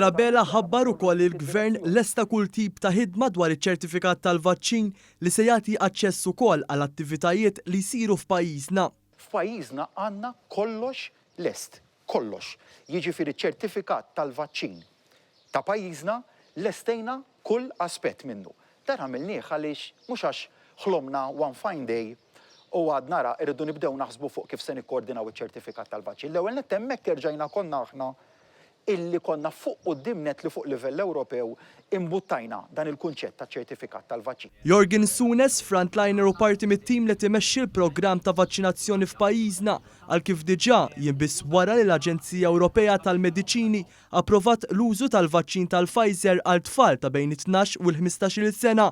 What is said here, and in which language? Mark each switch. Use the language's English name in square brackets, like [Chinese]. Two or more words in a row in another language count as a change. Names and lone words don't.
[Maltese] Bela ħabbar ukoll il-Gvern lesta kull tip ta' ħidma dwar iċ-ċertifikat tal-vaċċin li se jagħti aċċess ukoll għall attivitajiet li jsiru f'pajjiżna. F'pajjiżna għandna kollox lest, kollox. Jiġifieri ċ-ċertifikat tal-vaċċin ta' pajjiżna lestejna kull aspett minnu. Dan għamilnieh għaliex mhux għax ħlomna [English] one fine day [Maltese] u għad nara irridu nibdew naħsbu fuq kif se nikkoordinaw iċ-ċertifikat tal-vaċċin. L-ewwel nett hemmhekk erġajna konna aħna illi konna fuq qudiemnet li fuq livell Ewropew imbuttajna dan il-kunċett ta' ċertifikat tal-vaċċin. Jorgen Sunes, frontliner u parti mit-tim li timexxi l-programm ta' vaċċinazzjoni f'pajjiżna għal kif diġà jinbiss wara li l-Aġenzija Ewropea tal-Mediċini approvat l-użu tal-vaċċin tal-Pfizer għal tfal ta' bejn 12 u l-15-il sena.